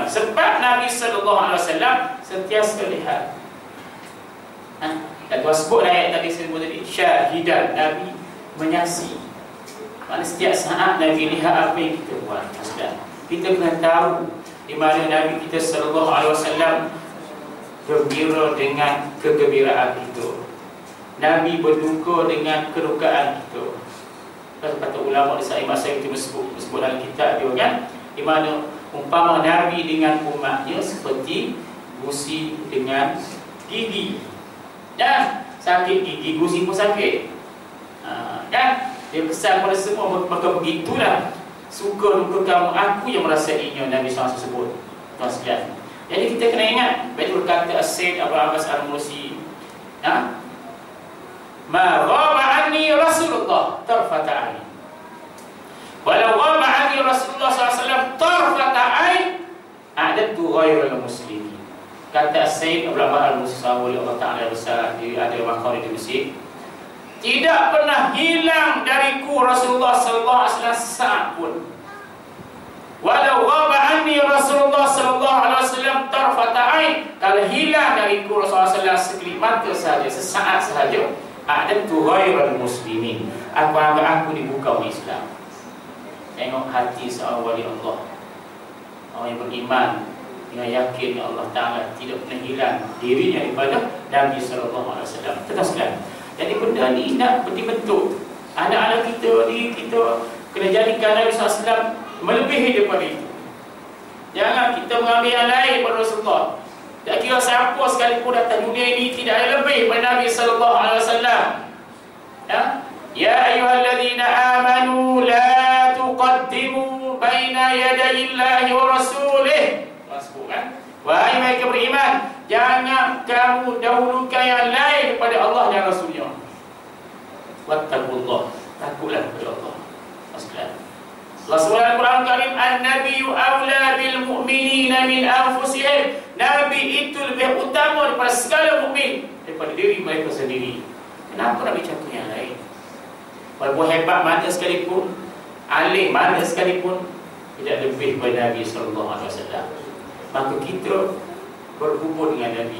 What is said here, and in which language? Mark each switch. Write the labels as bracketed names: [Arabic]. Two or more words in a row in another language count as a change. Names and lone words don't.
[Malay] Sebab Nabi [Arabic] صلى الله عليه وسلم [Malay] sentiasa lihat. Dan Tuan sebut ayat tadi saya sebut tadi, syahidan, Nabi menyaksi. Maksudnya setiap saat Nabi lihat apa yang kita buat. Kita kena tahu di mana Nabi kita [Arabic] صلى الله عليه وسلم [Malay] gembira dengan kegembiraan kita, Nabi berduka dengan kedukaan kita. Kata ulama di masa itu disebut dalam kitab dia kan, di mana umpama Nabi dengan umatnya seperti gusi dengan gigi. Dan sakit gigi, gusi pun sakit. Dan dia pesan pada semua, maka begitulah suka duka kamu, aku yang merasainya, Nabi SAW sebut. Tuan sekalian, jadi kita kena ingat, betul kata As-Sayyid Abu Abbas Al-Mursi, [Arabic] ما غاب عني رسول الله طرفة عين, ولو غاب عني رسول الله ﷺ طرفة عين عددت غير المسلمين. [Malay] Kata Sayyid Abu Abbas Al-Mursi, [Arabic] الله تعالى [Malay] besar, dia ada makam di Mesir, tidak pernah hilang dariku [Arabic] رسول الله صلى الله عليه وسلم [Malay] sesaat pun. [Arabic] ولو غاب عني رسول الله صلى الله عليه وسلم طرفة عين, [Malay] kalau hilang dariku [Arabic] رسول الله صلى الله عليه وسلم [Malay] sekelip mata sahaja, sesaat sahaja, [Arabic] عددت غير المسلمين, [Malay] aku anggap aku dibuka oleh Islam. Tengok hati seorang wali Allah, orang yang beriman dengan yakin [Arabic] الله تعالى [Malay] tidak pernah hilang dirinya daripada Nabi [Arabic] صلى الله عليه وسلم. [Malay] Teruskan. Jadi benda ni nak dibentuk anak-anak kita, diri kita kena jadikan Nabi SAW melebihi daripada itu. Jangan kita mengambil yang lain daripada Rasulullah. Tak kira siapa sekalipun datang dunia ini, tidak ada lebih daripada Nabi SAW. [Arabic] يا أيها الذين آمنوا لا تقدموا بين يدي الله ورسوله. [Malay] Masuk kan? Wahai mereka beriman, jangan kamu dahulukan yang lain daripada Allah dan Rasulnya. Wattaqullah, takutlah kepada Allah. Maksudnya Allah SWT Al-Quran Karim, [Arabic] النبي أولى بالمؤمنين من أنفسهم. [Malay] Nabi itu lebih utama daripada segala mukmin, daripada diri mereka sendiri. Kenapa nak bicara yang lain? Walaupun hebat mana sekalipun, alim mana sekalipun, tidak lebih daripada Nabi SAW. Maka kita berhubung dengan Nabi.